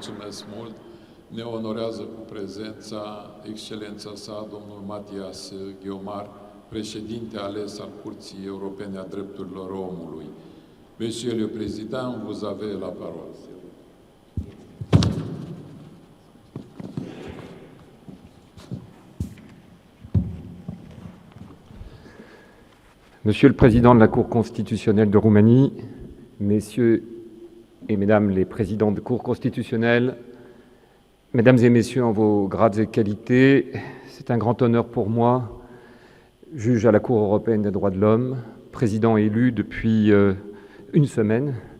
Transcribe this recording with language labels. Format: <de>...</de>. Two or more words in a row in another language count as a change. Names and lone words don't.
<ro>mulțumesc mult. Ne onorează cu prezența excelența sa, domnul Matias Ghiomar, președinte ales al Curții Europene a Drepturilor Omului.</ro> <fr>Monsieur le Président, vous avez la parole. Monsieur le Président de la Cour constitutionnelle de Roumanie, Messieurs et Mesdames les Présidents de Cour constitutionnelle, Mesdames et Messieurs en vos grades et qualités, c'est un grand honneur pour moi, juge à la Cour européenne des droits de l'homme, président élu depuis une semaine,</fr>